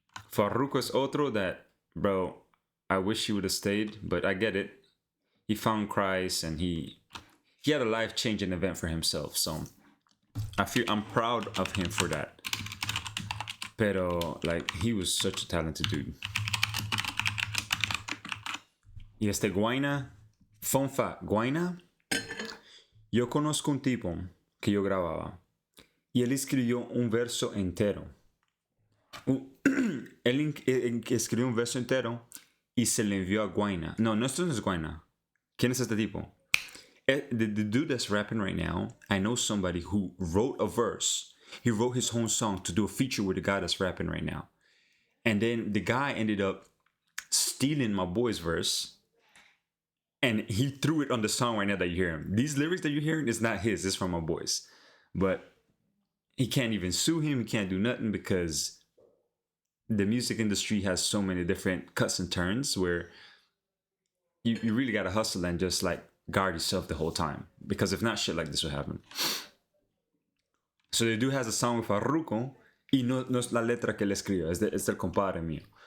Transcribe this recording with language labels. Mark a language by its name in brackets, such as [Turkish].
[English] Farruko is otro that, bro, I wish he would have stayed, but I get it. He found Christ and he had a life-changing event for himself. So I'm proud of him for that. Pero like he was such a talented dude. [Spanish] Y Guayna, [English] fun fact, [Spanish] Guayna, yo conozco un tipo que yo grababa y él escribió un verso entero. Él escribió un verso entero y se le envió a Guayna. No, esto no es Guayna. ¿Quién es este tipo? [English] The dude that's rapping right now, I know somebody who wrote a verse He wrote his own song to do a feature with the guy that's rapping right now. And then the guy ended up stealing my boy's verse. And he threw it on the song right now that you hear him. These lyrics that you're hearing is not his, it's from my boys. But he can't even sue him, he can't do nothing because the music industry has so many different cuts and turns where you really gotta hustle and just like guard yourself the whole time. Because if not, shit like this will happen. So the dude has a song with [Spanish] Farruko y no es la letra que él escribe, es del compadre mío.